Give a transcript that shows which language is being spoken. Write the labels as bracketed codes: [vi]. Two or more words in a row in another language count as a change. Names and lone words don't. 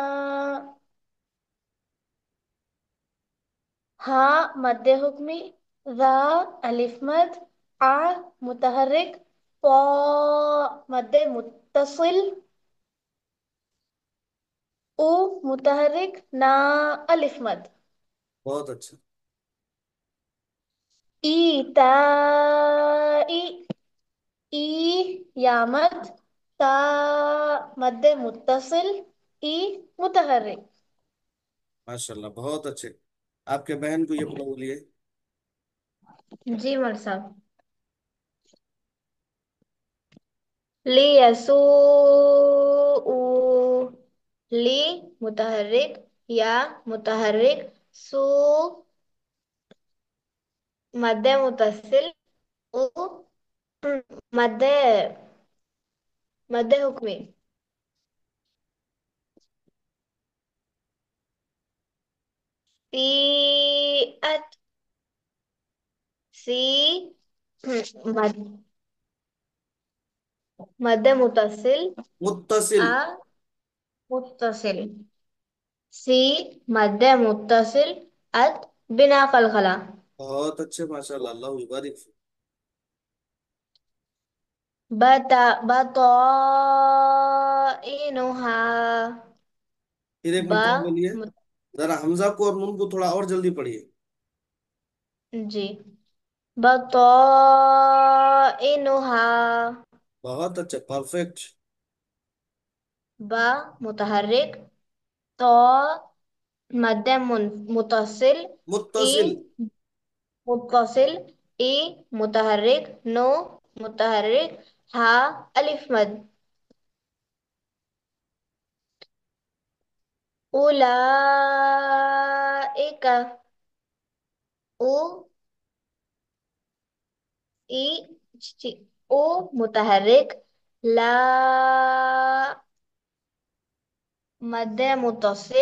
[ur] ہا مدِ حکمی، را الف مد، آ متحرک، پو مدِ متصل، او متحرک، نا الف مد. بہت اچھا. ایتائی، ای یا مد، تا مد متصل، ای متحرک. [ar] ماشاء اللہ، [ur] بہت اچھے. آپ کے بہن کو یہ پڑھا بولیے. جی مول صاحب. لیسوء، لی متحرک، یا متحرک، سو مد متصل، او مد مد حکمی. سیئت، سی مد مد متصل، متصل. آ متصل، سی مد متصل، ات بنا قلقلہ. بہت اچھے، [ar] ماشاء اللہ، اللہ یبارک فیک. [ur] بطائنها، پھر ایک با مرتبہ بولیے. مت- ذرا حمزہ کو اور نون کو تھوڑا اور جلدی پڑھیے. جی. بطائنها، بہت اچھا، پرفیکٹ. با متحرک، تو مد متصل، ای متصل. متصل، ای متحرک، نو متحرک، ہا الف مد. اولئک، او ای او متحرک، لا مد متصل،